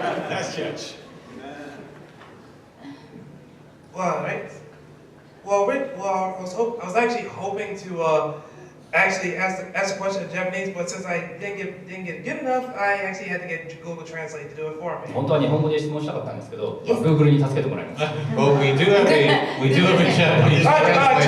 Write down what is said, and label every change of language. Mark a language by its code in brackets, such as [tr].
[en] Nice catch. Well, right. Well, I was actually hoping to actually ask a question in Japanese, but since I didn't get good enough, I actually had to get Google Translate to do it for me. [ja] 本当は日本語で質問したかったんですけど、Google に助けてもらいます。 [en] Well, we do have a Japanese translator.